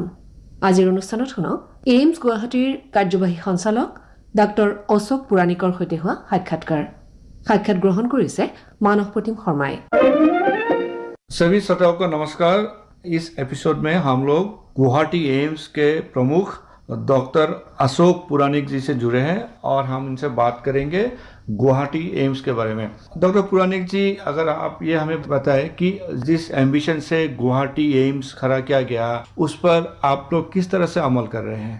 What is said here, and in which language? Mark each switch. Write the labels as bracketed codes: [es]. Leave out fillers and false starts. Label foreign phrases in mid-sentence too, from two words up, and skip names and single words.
[as] আজিৰ অনুষ্ঠানত শুনক এইমছ গুৱাহাটীৰ কাৰ্যবাহী সঞ্চালক ডাক্তৰ অশোক পুৰাণিকৰ সৈতে হোৱা সাক্ষাৎ গ্ৰহণ কৰিছে মানস প্ৰতিম শৰ্মাই। [hi] सभी श्रोताओं को नमस्कार। इस एपिसोड में हम लोग गुवाहाटी एम्स के प्रमुख डॉक्टर अशोक पुराणिक जी से जुड़े हैं और हम इनसे बात करेंगे गुवाहाटी एम्स के बारे में। डॉक्टर पुराणिक जी, अगर आप ये हमें बताएं कि जिस एम्बिशन से गुवाहाटी एम्स खड़ा किया गया, उस पर आप लोग किस तरह से अमल कर रहे हैं?